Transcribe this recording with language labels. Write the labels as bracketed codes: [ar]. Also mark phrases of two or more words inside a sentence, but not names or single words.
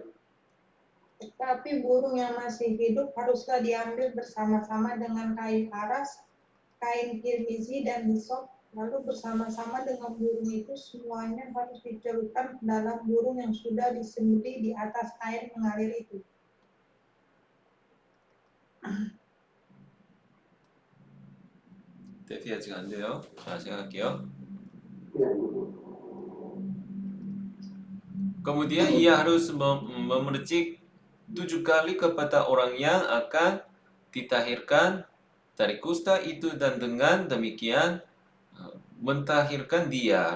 [id] Tetapi burung yang masih hidup haruslah diambil bersama-sama dengan kain aras, kain kirmizi, dan hisop. Lalu bersama-sama dengan burung itu semuanya harus dicelupkan ke dalam burung yang sudah disembelih di atas air mengalir itu. [ko] 대피 아직 안 돼요. 자, 제가 할게요. [id] Kemudian ia harus memercik 7 kali kepada orang yang akan ditahirkan dari kusta itu, dan dengan demikian mentahirkan dia.